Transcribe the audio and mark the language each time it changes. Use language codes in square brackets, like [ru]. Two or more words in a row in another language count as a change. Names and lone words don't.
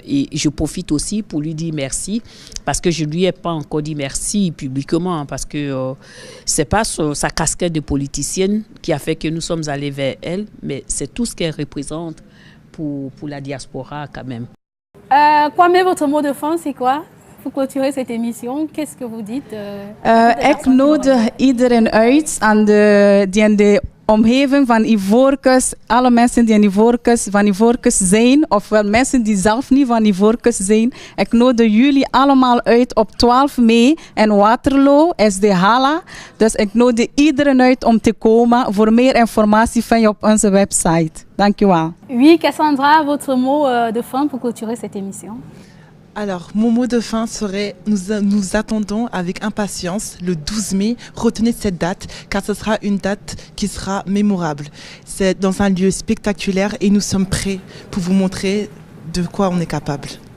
[fr] Et je profite aussi pour lui dire merci, parce que je ne lui ai pas encore dit merci publiquement, parce que c'est pas sa casquette de politicienne qui a fait que nous sommes allés vers elle, mais c'est tout ce qu'elle représente pour la diaspora quand même. Kwame, votre mot de fin, c'est quoi? Pour clôturer cette émission, qu'est-ce que vous dites? [nl] Ik nodig iedereen uit die in de omgeving van Ivoorkust, alle mensen die in van Ivoorkust zijn, ofwel mensen die zelf niet van Ivoorkust zijn. Ik nodig jullie allemaal uit op 12 mei in Waterloo, SD Hala. Dus ik nodig iedereen uit om te komen. Voor meer informatie vind je op onze website. Dankjewel. [fr] Oui, Cassandra, votre mot de fin pour clôturer cette émission? Alors, mon mot de fin serait, nous attendons avec impatience le 12 mai. Retenez cette date, car ce sera une date qui sera mémorable. C'est dans un lieu spectaculaire et nous sommes prêts pour vous montrer de quoi on est capable.